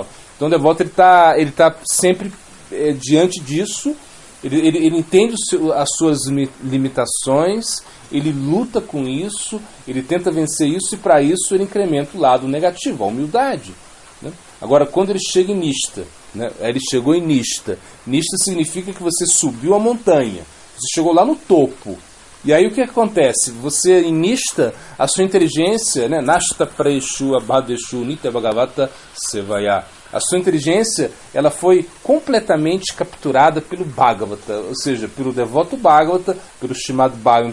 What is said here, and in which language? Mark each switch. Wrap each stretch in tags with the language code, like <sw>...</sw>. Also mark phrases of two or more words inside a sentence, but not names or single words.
<pt>Então o devoto ele tá sempre diante disso, ele entende as suas limitações, ele luta com isso, ele tenta vencer isso, e para isso ele incrementa o lado negativo, a humildade, né? Agora, quando ele chega em Nishta, né? Ele chegou em Nishta. Nishta significa que você subiu a montanha, você chegou lá no topo. E aí o que acontece? Você, em Nishta, a sua inteligência, né?</pt> <sa>नष्ट प्रायेषु अभद्रेषु नित्य भागवत सेवया.</sa> <pt>A sua inteligência, ela foi completamente capturada pelo Bhagavata, ou seja, pelo devoto Bhagavata, pelo Srimad Bhagavatam.</pt>